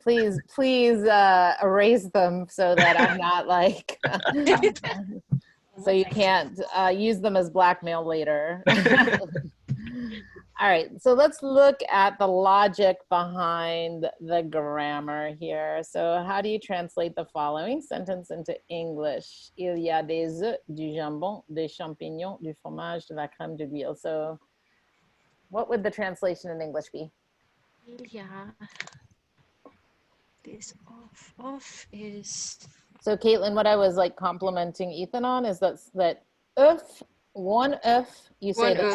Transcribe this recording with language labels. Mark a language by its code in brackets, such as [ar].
[en] Please erase them so that I'm not like, so you can't use them as blackmail later. All right, so let's look at the logic behind the grammar here. So how do you translate the following sentence into English? [fr] Il y a des œufs, du jambon, des champignons, du fromage, de la crème de l'huile. [en] So what would the translation in English be? Yeah. This off is. So Caitlin, what I was like complimenting Ethan on is that œuf, one œuf, you say One the [fr] œuf.